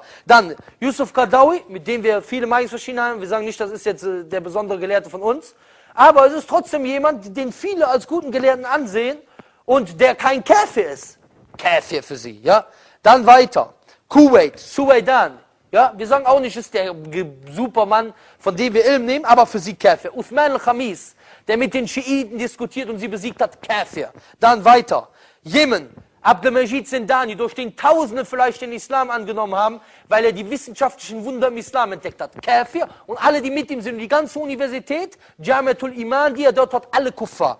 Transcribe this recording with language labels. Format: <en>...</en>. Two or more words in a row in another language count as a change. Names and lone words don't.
<de>Dann Yusuf Qaradawi, mit dem wir viele Meinungsverschiedenheiten haben, wir sagen nicht, das ist jetzt der besondere Gelehrte von uns, aber es ist trotzdem jemand, den viele als guten Gelehrten ansehen und der kein Kafir ist. Kafir für sie, ja. Dann weiter, Kuwait, Sudan. Ja, wir sagen auch nicht, ist der Supermann, von dem wir Ilm nehmen, aber für sie Kafir. Uthman al-Khamis, der mit den Schiiten diskutiert und sie besiegt hat, Kafir. Dann weiter. Jemen, Abdelmajid Zindani, durch den Tausende vielleicht den Islam angenommen haben, weil er die wissenschaftlichen Wunder im Islam entdeckt hat. Kafir. Und alle, die mit ihm sind, die ganze Universität, Jamiatul Iman, die er dort hat, alle Kuffar.</de>